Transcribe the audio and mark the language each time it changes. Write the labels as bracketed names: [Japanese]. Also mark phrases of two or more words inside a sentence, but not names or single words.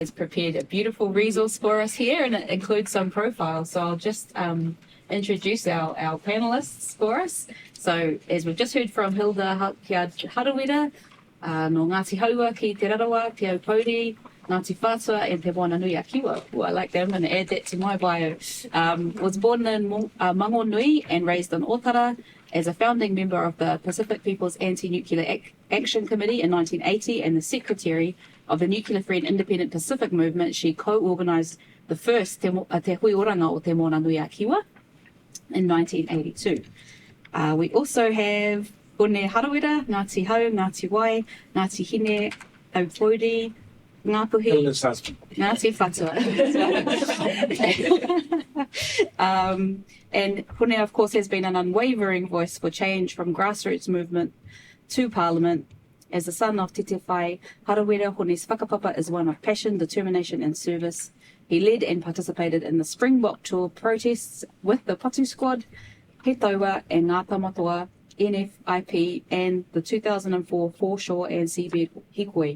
[English] has prepared a beautiful resource for us here, and it includes some profiles. So I'll just introduce our panelists for us. So as we've just heard from Hilda Halkyard-Harawira, no Ngāti Haua ki Te Rarawa, Te Aupōuri, Ngāti Whātua and Te Moana Nui a Kiwa. Ooh, I like that. I'm going to add that to my bio. Was born in Mango Nui and raised in Otara. As a founding member of the Pacific People's Anti-Nuclear Action Committee in 1980 and the secretary of the Nuclear-Free and Independent Pacific Movement, she co-organised the first Te Hui Oranga o Te Moana Nui a Kiwa in 1982. We also have Hone Harawira, Ngāti Hau, Ngāti Wai, Ngāti Hine, Aupōuri, Ngāpuhi, Ngāti Whātua. And Hone, of course, has been an unwavering voice for change from grassroots movement to Parliament. As the son of Te Whai Harawira, Hone's whakapapa is one of passion, determination and service. He led and participated in the Springbok Tour protests with the Patu Squad, He Taua and Ngā Tamatoa, NFIP and the 2004 Foreshore and Seabed Hikoi.